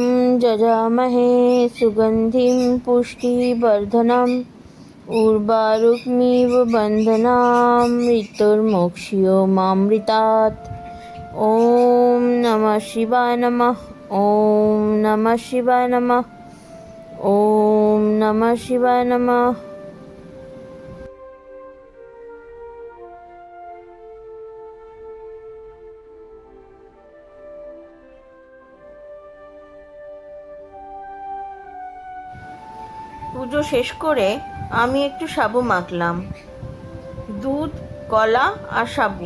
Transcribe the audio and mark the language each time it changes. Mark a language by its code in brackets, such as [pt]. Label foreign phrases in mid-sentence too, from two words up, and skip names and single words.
[sa] यजामहे सुगन्धिं पुष्टिवर्धनम् उर्वारुकमिव बन्धनान् मृत्युर्मोक्ष्योऽमृतात्। ॐ नमः शिवाय नमः। ॐ नमः शिवाय नमः। ॐ नमः शिवाय नमः। [bn] পুজো শেষ করে আমি একটু সাবু মাখলাম, দুধ, কলা আর সাবু।